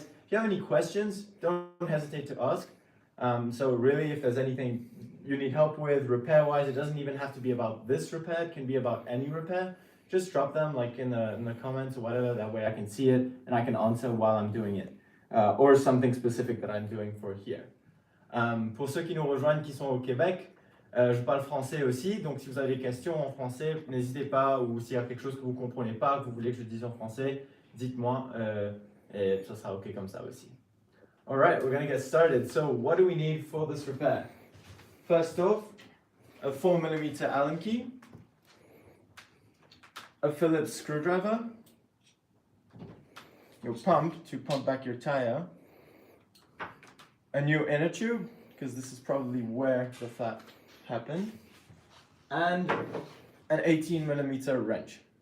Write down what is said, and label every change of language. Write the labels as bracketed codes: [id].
[en] If you have any questions, don't hesitate to ask. So really, if there's anything you need help with repair-wise, it doesn't even have to be about this repair, it can be about any repair. Just drop them like in the comments or whatever, that way I can see it and I can answer while I'm doing it. Or something specific that I'm doing for here. [fr] Pour ceux qui nous rejoignent, qui sont au Québec, je parle français aussi, donc si vous avez des questions en français, n'hésitez pas, ou s'il y a quelque chose que vous ne comprenez pas, que vous voulez que je dise en français, dites-moi, et ça sera ok comme ça aussi. [en] Alright, we're going to get started. So what do we need for this repair? First off, a 4mm Allen key, a Phillips screwdriver, your pump to pump back your tire, a new inner tube, because this is probably where the flat happened, and an 18mm wrench.